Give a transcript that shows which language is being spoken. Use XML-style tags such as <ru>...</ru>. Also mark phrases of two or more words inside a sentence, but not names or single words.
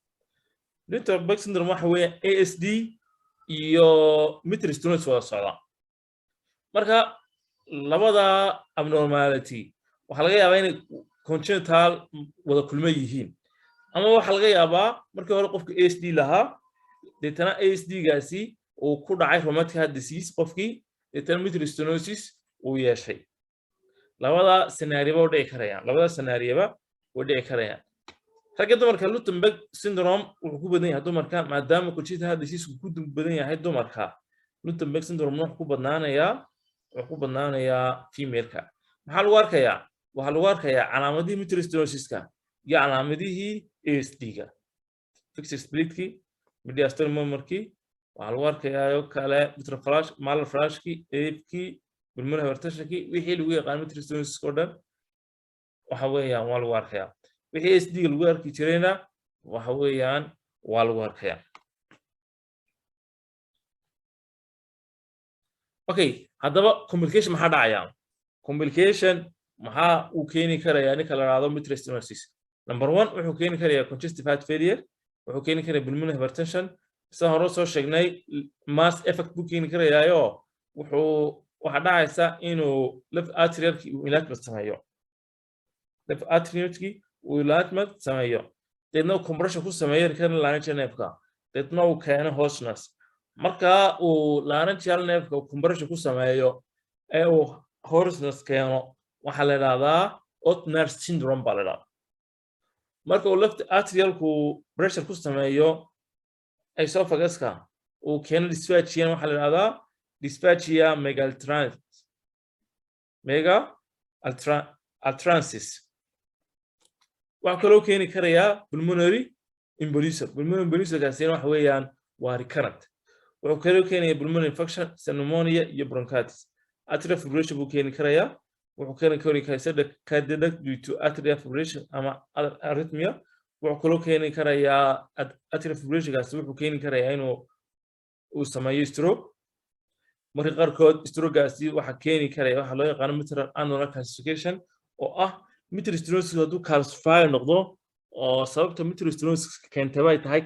<so>waxa weeyaan ASD iyo</so> <en>mitral stenosis</en> <so>wada socda marka labada abnormality waxa laga yaabaa inay congenital wada kulma yihiin ama waxa laga yaabaa markii hore qofka ASD lahaa deetana ASD gaasi uu ku dhacay</so> <en>rheumatic heart disease</en> <so>qofkii deetana</so> <en>mitral stenosis</en> <so>uu yeeshay labada scenario way dhici karayaan ragga dumarka Luttenberg syndrome wuxuu ku badan yahay dumarka maadaama</so> <en>congenital heart disease</en> <so>uu ku badan yahay dumarka Luttenberg syndrome wuxuu ku badnaanayaa female-ka maxaa lagu arkayaa waxa lagu arkayaa calaamadihii</so> <en>mitral stenosis-ka</en> <so>iyo calaamadihii ASD-ga</so> <en>fixed split-ki mediastinal murmur-ki</en> <so>waxa lagu arkayaa kale</so> <en>mitral flash malar flash-ki AF-ki pulmonary hypertension-ki</en> <so>wixii lagu yaqaan</so> <en>mitral stenosis-ka</en> <so>oo dhan waxa weeyaan waa lagu arkayaa wixii ASD-ga lagu arki jirayna waxa weeyaan waa lagu arkayaa okay haddaba complication maxaa dhacaya complication maxaa uu keeni karayaa ninka la raado</so> <en>mitral stenosis number 1</en> <so>wuxuu keeni karayaa</so> <en>congestive heart failure</en> <so>wuxuu keeni karayaa</so> <en>pulmonary hypertension</en> <so>sida hore soo sheegnay</so> <en>mass effect</en> <so>buu keeni karayaayo waxa dhacaysa inuu left atrial-ki uu enlargement sameeyo</so> <en>left atrial-ki</en> <so>uu enlargement sameeyo deedna compression ku sameeyo</so> <en>recurrent laryngeal nerve-ka</en> <so>deedna uu keeno hoarseness marka uu</so> <en>laryngeal nerve-ka compression</en> <so>ku sameeyo ee uu hoarseness keeno waxa la yiraahdaa O'Tner syndrome baa la yiraahdaa marka uu</so> <en>left atrial-ku pressure</en> <so>ku sameeyo esophagus-ka uu keeno dysphagia waxa la yiraahdaa dysphagia megalatransis waxa kaloo keeni karayaa</so> <en>pulmonary embolism</en> <so>gaasina waxa weeyaan waa recurrent wuxuu kaloo keenayaa</so> <en>pulmonary infection pneumonia</en> <so>iyo</so> <en>bronchitis atrial fibrillation</en> <so>buu keeni karayaa wuxuu keeni karayaa</so> <en>cardiac due to atrial fibrillation</en> <so>ama arrhythmia wuxuu kaloo keeni karayaa</so> <en>atrial fibrillation</en> <so>gaasi wuxuu keeni karayaa inuu sameeyo stroke marka qaarkood stroke gaasi waxa keeni karaya waxa loo yaqaan</so> <en>mitral annular calcification</en> <so>oo ah</so> <en>mitral stenosis</en> <so>hadduu calcify noqdo oo sababta</so> <en>mitral stenosis</en> <so>keentay ay tahay</so>